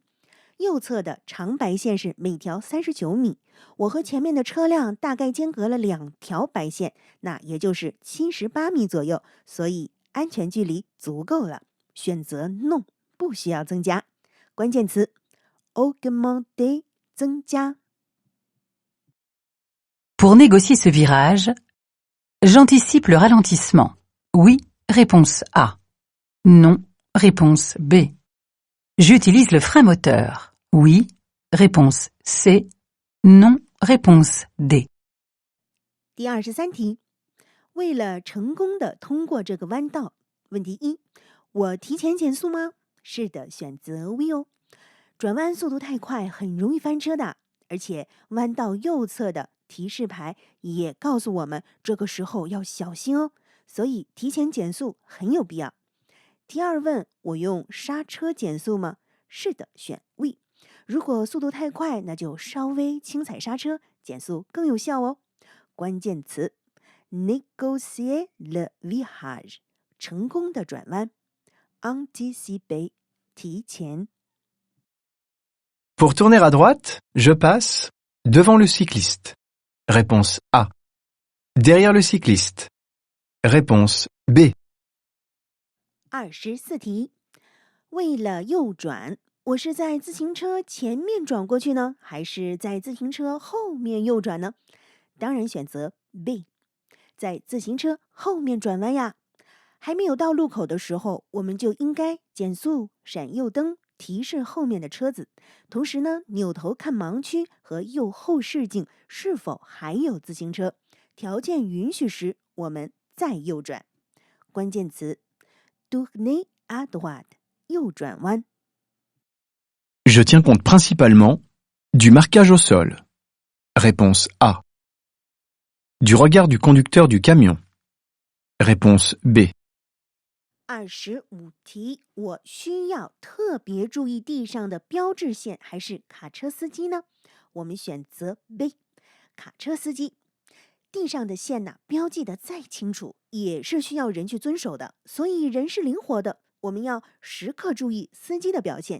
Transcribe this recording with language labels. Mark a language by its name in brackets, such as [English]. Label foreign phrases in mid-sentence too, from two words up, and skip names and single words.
[Chinese] 右侧的长白线是每条39米，我和前面的车辆大概间隔了2条白线，那也就是78米左右，所以安全距离足够了。选择 non， 不需要增加。关键词 augmenter 增加。 [French] Pour négocier ce virage, j'anticipe le ralentissement. Oui. Réponse A. Non. Réponse B. J'utilise le frein moteur. Oui. Réponse C. Non. Réponse D. [Chinese] 第23题，为了成功的通过这个弯道，问题1，我提前减速吗？是的，选择 V 哦。转弯速度太快，很容易翻车的，而且弯道右侧的提示牌也告诉我们这个时候要小心哦，所以提前减速很有必要。题2问我用刹车减速吗？是的，选 V。如果速度太快，那就稍微轻踩刹车，减速更有效哦。关键词 [French] négocier le virage [Chinese] 成功的转弯 anticiper 提前。 [French] Pour tourner à droite, je passe devant le cycliste. Réponse A. Derrière le cycliste. Réponse B. [Chinese] 24题，为了右转，我是在自行车前面转过去呢，还是在自行车后面右转呢？当然选择 B， 在自行车后面转弯呀。还没有到路口的时候，我们就应该减速、闪右灯，提示后面的车子，同时呢，扭头看盲区和右后视镜是否还有自行车。条件允许时，我们再右转。关键词 [French] tourner à droite [Chinese] 右转弯。 [French] Je tiens compte principalement du marquage au sol. Réponse A. Du regard du conducteur du camion. Réponse B. [Chinese] 25题，我需要特别注意地上的标志线还是卡车司机呢？我们选择 B， 卡车司机。地上的线呢，标记的再清楚，也是需要人去遵守的，所以人是灵活的，我们要时刻注意司机的表现。